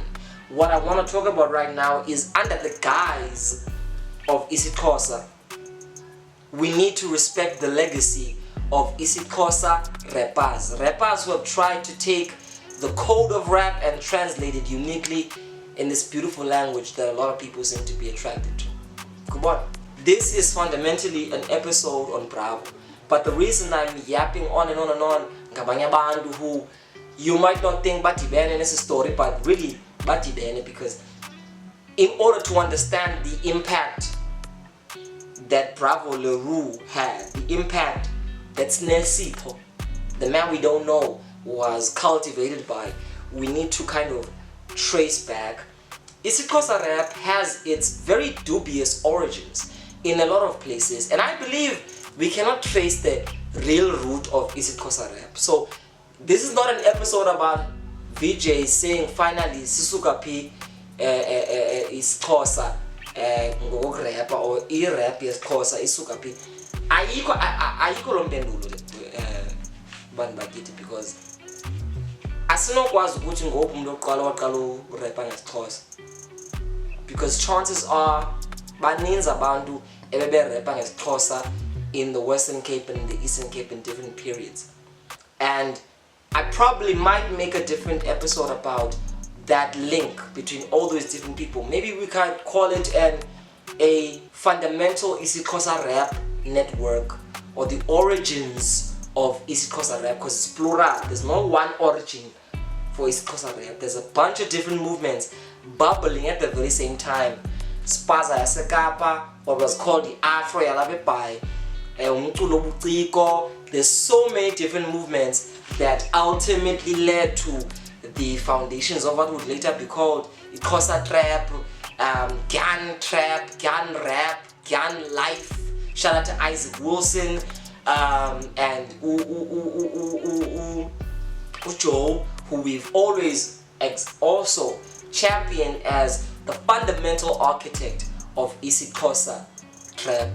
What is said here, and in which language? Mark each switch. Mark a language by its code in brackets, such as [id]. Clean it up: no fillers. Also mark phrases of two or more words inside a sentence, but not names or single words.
[en] What I want to talk about right now is under the guise of IsiXhosa, we need to respect the legacy of IsiXhosa rappers. Rappers who have tried to take the code of rap and translate it uniquely in this beautiful language that a lot of people seem to be attracted to. Come on. This is fundamentally an episode on Bravo. But the reason I'm yapping on and on and on, [xh] ngabanye abantu [en] who you might not think batibene in this story, but really batibene, because in order to understand the impact that Bravo Le Roux had, the impact that Sipho, the man we don't know, was cultivated by, we need to kind of trace back. IsiXhosa rap has its very dubious origins in a lot of places, and I believe we cannot trace the real root of IsiXhosa rap. So this is not an episode about VJ saying finally [xh] Sisuka P IsiXhosa ngokurapper [en] or [xh] i-rap yesiXhosa isuka P. Ayikho lo mpendulo bantu bakithi, because asinokwazi ukuthi ngophi umuntu oqala waqala urapper ngesiXhosa, [en] because chances are [xh] baninzi abantu ebeberapper ngesiXhosa [en] in the Western Cape and the Eastern Cape in different periods. And I probably might make a different episode about that link between all those different people. Maybe we could call it a fundamental IsiXhosa rap network, or the origins of IsiXhosa rap, because it's plural. There's no one origin for IsiXhosa rap. There's a bunch of different movements bubbling at the very same time. [xh] Spaza yasekapa, [en] what was called the Afro [xh] yalabebai, umculo buciko. [en] There's so many different movements that ultimately led to the foundations of what would later be called IsiXhosa trap, Gyan trap, Gyan rap, Gyan life. Shout out to Isaac Wilson and Joe, who we've always also championed as the fundamental architect of IsiXhosa trap.